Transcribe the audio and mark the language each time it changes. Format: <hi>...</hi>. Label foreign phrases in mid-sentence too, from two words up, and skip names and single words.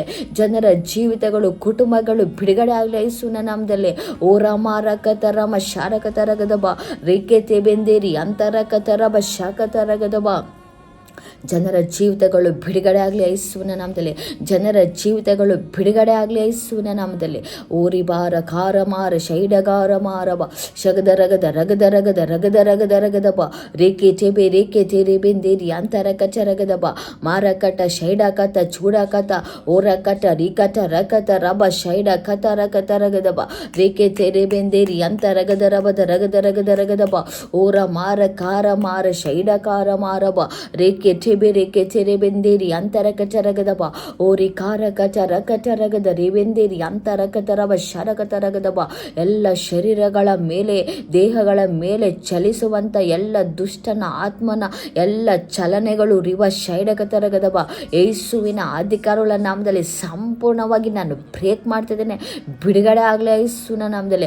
<kn>ಜನರ ಜೀವಿತಗಳು, ಕುಟುಂಬಗಳು ಬಿಡುಗಡೆ ಆಗಲಿ ಯೇಸುವಿನ ನಾಮದಲ್ಲಿ. ಓರಮಾರ ಕತರಮ ಶಾರಕತರಗದಬ ರೇಖೆ ತೆಬೆಂದೇರಿ ಅಂತರಕತರಬ ಶಾಖತರಗದಬ ಜನರ ಜೀವಿತಗಳು ಬಿಡುಗಡೆ ಆಗಲಿ ಯೇಸುವಿನ ನಾಮದಲ್ಲಿ. ಜನರ ಜೀವಿತಗಳು ಬಿಡುಗಡೆ ಆಗಲಿ ಯೇಸುವಿನ ನಾಮದಲ್ಲಿ. ಓರಿಬಾರ ಕಾರಮಾರ ಶೈಡಗಾರ ಮಾರವ ಶಗದರಗದ ರಗದರಗದ ರಗದರಗದರಗದಬ ರೇಖೆ ತೆರೆ ಬೆಂದೇರಿ ಅಂತರಕಚರಗದಬ ಮಾರಕಟ ಶೈಡಕತ ಚೂಡಕತ ಓರಕಟ ರಿಕಟ ರಕತ ರಬ ಶೈಡ ಕತ ರಕತರಗದಬ ರೇಖೆ ತೆರೆ ಬೆಂದೇರಿ ಅಂತರಗದರಬದ ರಗದರಗದರಗದಬ ಓರ ಮಾರ ಕಾರ ಮಾರ ಶೈಡಕಾರ ಮಾರಬ ರೇಖೆ ರೇಖೆ ಚೆರೆ ಬೆಂದೇರಿ ಅಂತರಕಚರಗದಬ ಓರಿ ಕಾರಕಚರಕಚರಗದ ರೇವೆಂದೇರಿ ಅಂತರಕತರಬ ಶರಕತರಗದಬ. ಎಲ್ಲ ಶರೀರಗಳ ಮೇಲೆ, ದೇಹಗಳ ಮೇಲೆ ಚಲಿಸುವಂಥ ಎಲ್ಲ ದುಷ್ಟನ ಆತ್ಮನ ಎಲ್ಲ ಚಲನೆಗಳು ರಿವ ಶೈಡಕತರಗದಬ ಯೇಸುವಿನ ಅಧಿಕಾರವುಳ್ಳ ನಾಮದಲ್ಲಿ ಸಂಪೂರ್ಣವಾಗಿ ನಾನು ಬ್ರೇಕ್ ಮಾಡ್ತಿದ್ದೇನೆ. ಬಿಡುಗಡೆ ಆಗಲಿ ಯೇಸುವಿನ ನಾಮದಲ್ಲಿ.</kn>